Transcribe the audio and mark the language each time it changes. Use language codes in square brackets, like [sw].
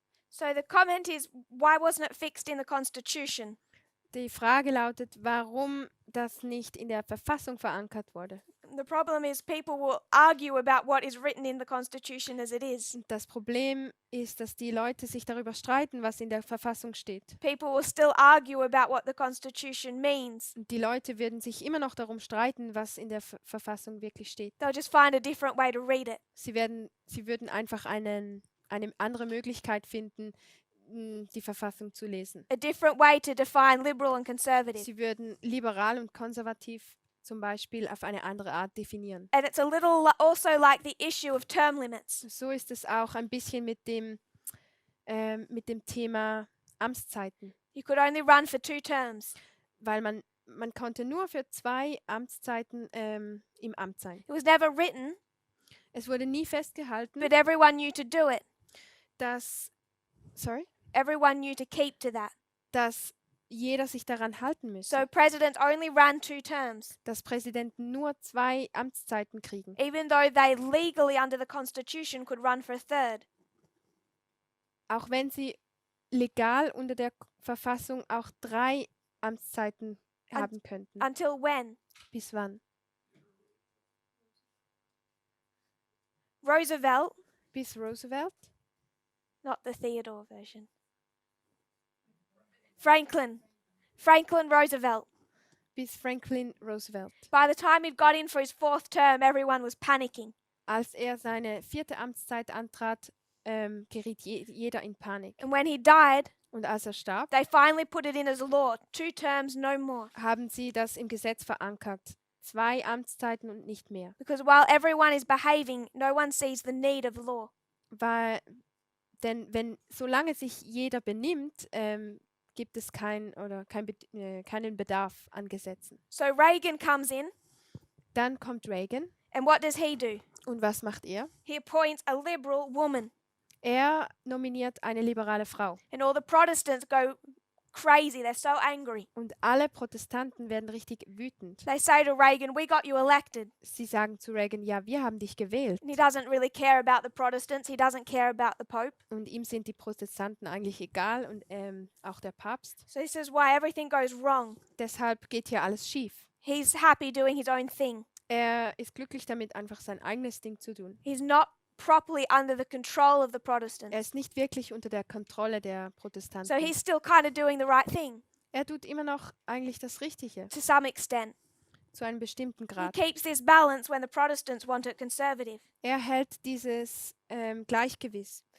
[en] So the comment is, why wasn't it fixed in the Constitution? [de] Die Frage lautet, warum das nicht in der Verfassung verankert wurde. [en] The problem is people will argue about what is written in the Constitution as it is. [de] Und das Problem ist, dass die Leute sich darüber streiten, was in der Verfassung steht. [en] People will still argue about what the Constitution means. [de] Und die Leute würden sich immer noch darum streiten, was in der Verfassung wirklich steht. [en] They'll just find a different way to read it. [de] Sie würden einfach eine andere Möglichkeit finden, die Verfassung zu lesen. [en] A different way to define liberal and conservative. [de] Sie würden liberal und konservativ zum Beispiel auf eine andere Art definieren. [en] And it's a little also like the issue of term limits. [de] So ist es auch ein bisschen mit dem Thema Amtszeiten, [en] You could only run for 2 terms. [de] weil man konnte nur für 2 Amtszeiten im Amt sein. [en] It was never written, [de] Es wurde nie festgehalten, [en] but everyone knew to do it. [de] dass [en] Everyone knew to keep to that. [de] jeder sich daran halten müsse, [en] So presidents only ran 2 terms, [de] dass Präsidenten nur 2 Amtszeiten kriegen, [en] even though they legally under the Constitution could run for a 3rd. [de] auch wenn sie legal unter der Verfassung auch 3 Amtszeiten haben könnten. [en] Until when? [de] Bis wann? [en] Roosevelt, [de] Bis Roosevelt? [en] not the Theodore version. [de] Franklin Roosevelt. Bis Franklin Roosevelt. [en] By the time he'd got in for his 4th term, everyone was panicking. [de] Als er seine 4. Amtszeit antrat, geriet jeder in Panik. [en] And when he died, [de] Und als er starb, [en] they finally put it in as a law, 2 terms, no more. [de] haben sie das im Gesetz verankert. 2 Amtszeiten und nicht mehr. [en] Because while everyone is behaving, no one sees the need of law. [de] Denn solange sich jeder benimmt, gibt es keinen Bedarf an Gesetzen. [en] So Reagan comes in, [de] Dann kommt Reagan. [en] and what does he do? [de] Und was macht er? [en] He appoints a liberal woman. [de] Er nominiert eine liberale Frau. [en] And all the Protestants go crazy. They're so angry. [de] Und alle Protestanten werden richtig wütend. [en] They say to Reagan, "We got you elected." [de] Sie sagen zu Reagan, ja, wir haben dich gewählt. [en] And he doesn't really care about the Protestants. He doesn't care about the Pope. [de] Und ihm sind die Protestanten eigentlich egal und auch der Papst. [en] So this is why everything goes wrong. [de] Deshalb geht hier alles schief. [en] He's happy doing his own thing. [de] Er ist glücklich damit, einfach sein eigenes Ding zu tun. [en] He's not properly under the control of the [de] Er [en] Protestants. [de] ist nicht wirklich unter der Kontrolle der Protestanten. [en] So he's still kind of doing the right thing [de] Er tut immer noch eigentlich das Richtige, [en] to some extent. [de] zu einem bestimmten [en] He [de] Grad. [en] keeps this balance when the Protestants want it conservative. [de] Er hält dieses Gleichgewicht,